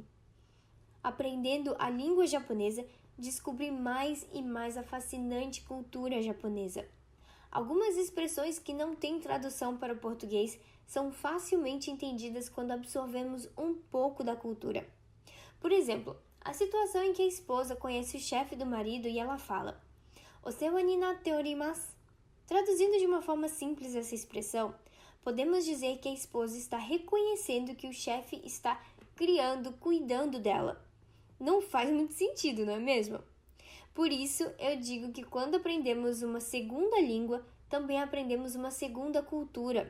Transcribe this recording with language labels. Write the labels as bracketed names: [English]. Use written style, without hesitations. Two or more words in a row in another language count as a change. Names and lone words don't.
[Portuguese] Aprendendo a língua japonesa, descobri mais e mais a fascinante cultura japonesa. Algumas expressões que não têm tradução para o português são facilmente entendidas quando absorvemos um pouco da cultura. Por exemplo, a situação em que a esposa conhece o chefe do marido e ela fala [Japanese] "お世話になっております". [Portuguese] Traduzindo de uma forma simples essa expressão, podemos dizer que a esposa está reconhecendo que o chefe está cuidando dela. Não faz muito sentido, não é mesmo? Por isso, eu digo que quando aprendemos uma segunda língua, também aprendemos uma segunda cultura.